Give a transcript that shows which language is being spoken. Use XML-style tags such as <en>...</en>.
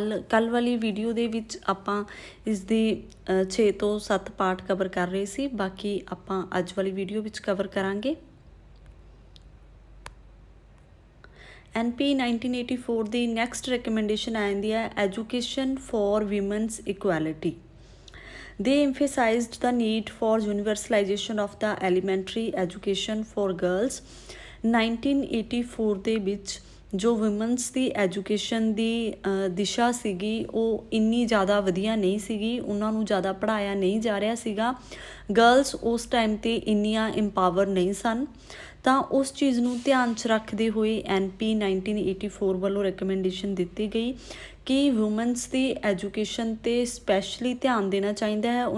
<pa>ਕੱਲ ਵਾਲੀ ਵੀਡੀਓ ਦੇ ਵਿੱਚ ਆਪਾਂ ਇਸ ਦੀ 6 ਤੋਂ 7 ਪਾਰਟ ਕਵਰ ਕਰ ਰਹੇ ਸੀ, ਬਾਕੀ ਆਪਾਂ ਅੱਜ ਵਾਲੀ ਵੀਡੀਓ ਵਿੱਚ ਕਵਰ ਕਰਾਂਗੇ। NP 1984 ਦੀ ਨੈਕਸਟ ਰਿਕਮੈਂਡੇਸ਼ਨ ਆ ਜਾਂਦੀ ਹੈ education for women's equality.</pa> <en>They emphasized the need for universalization of the elementary education for girls।</en> <pa>1984 ਦੇ ਵਿੱਚ ਜੋ ਵਿਮਨਸ ਦੀ ਐਜੂਕੇਸ਼ਨ ਦੀ ਦਿਸ਼ਾ ਸੀਗੀ ਉਹ ਇੰਨੀ ਜ਼ਿਆਦਾ ਵਧੀਆ ਨਹੀਂ ਸੀਗੀ, ਉਹਨਾਂ ਨੂੰ ਜ਼ਿਆਦਾ ਪੜ੍ਹਾਇਆ ਨਹੀਂ ਜਾ ਰਿਹਾ ਸੀਗਾ। ਗਰਲਸ ਉਸ ਟਾਈਮ 'ਤੇ ਇੰਨੀਆਂ ਇੰਪਾਵਰ ਨਹੀਂ ਸਨ, ਤਾਂ ਉਸ ਚੀਜ਼ ਨੂੰ ਧਿਆਨ 'ਚ ਰੱਖਦੇ ਹੋਏ NP 1984 ਵੱਲੋਂ ਰਿਕਮੈਂਡੇਸ਼ਨ ਦਿੱਤੀ ਗਈ ਕਿ ਵੂਮਨਸ ਦੀ ਐਜੂਕੇਸ਼ਨ 'ਤੇ ਸਪੈਸ਼ਲੀ ਧਿਆਨ ਦੇਣਾ ਚਾਹੀਦਾ ਹੈ।</pa>